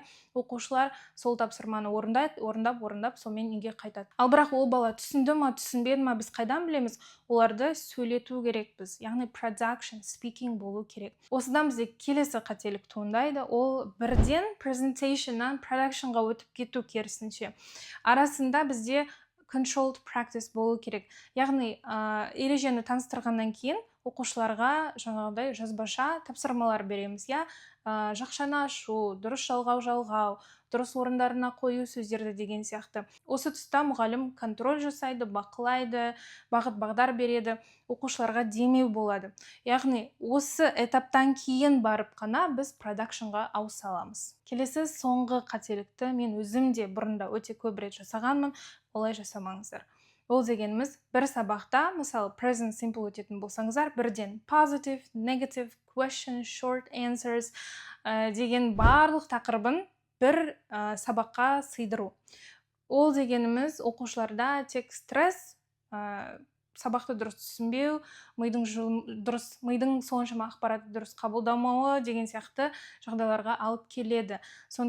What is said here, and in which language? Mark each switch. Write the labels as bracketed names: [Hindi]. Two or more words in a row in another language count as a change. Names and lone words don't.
[Kazakh] Оқушылар сол тапсырманы орындап, сонымен үйге қайтады. Ал бірақ ол бала түсінді ма, түсінбеді ма, біз қайдан білеміз? Оларды сөйлету керекпіз. Яғни [English] production, speaking [Kazakh] болу керек. Осыдан бізде келесі қателік туындайды. Ол бірден [English] presentationнан productionға [Kazakh] өтіп кету керісінше. Арасында бізде [English] controlled practice [Kazakh] болу керек. Яғни ережені таныстырғаннан кейін оқушыларға жаңағыдай жазбаша тапсырмалар береміз. Жақшаны ашу, дұрыс жалғау, дұрыс орындарына қою сөздерді деген сияқты. Осы тұста мұғалім контроль жасайды, бақылайды, бағыт-бағдар береді, оқушыларға демеу болады. Яғни осы этаптан кейін барып қана біз productionға ауыса аламыз. Келесі соңғы қателікті мен өзім де бұрында өте көп рет жасағанмын, олай жасамаңыздар. Ол дегеніміз бір сабақта, мысалы [English] present simple [Kazakh] өтетін болсаңыздар, бірден [English] positive, negative, question, short answers [Kazakh] деген барлық тақырыбын бір сабаққа сыйдыру. Ол дегеніміз оқушыларда тек стресс, сабақты дұрыс түсінбеу, мидың соншама ақпаратты дұрыс қабылдамауы деген сияқты жағдайларға алып келеді.